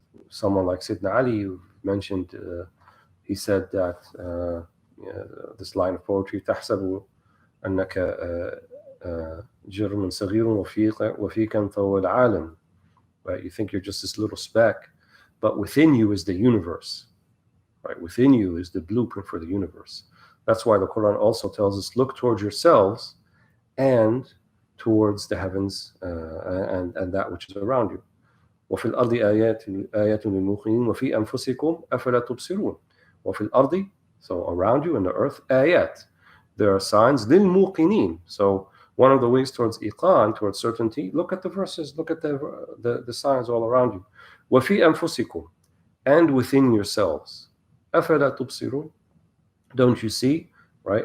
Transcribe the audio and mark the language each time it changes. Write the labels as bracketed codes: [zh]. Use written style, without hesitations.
[en] Someone like Sidna Ali, you mentioned, he said that this line of poetry, [ar] تحسب أنك جرم صغير وفيك انطوى العالم. [en] Right? You think you're just this little speck, but within you is the universe. Right? Within you is the blueprint for the universe. That's why the Quran also tells us, look towards yourselves and towards the heavens and that which is around you. [ar] وفي الأرض آيات للموقنين وفي أنفسكم أفلا تبصرون. وفي الأرض, [en] so around you in the earth, [ar] آيات, [en] there are signs [ar] للموقنين. [en] So one of the ways towards iqan, towards certainty, look at the verses, look at the signs all around you. [ar] وفي أنفسكم, [en] and within yourselves. [ar] أَفَلَا تُبْصِرُونَ? [en] Don't you see? Right?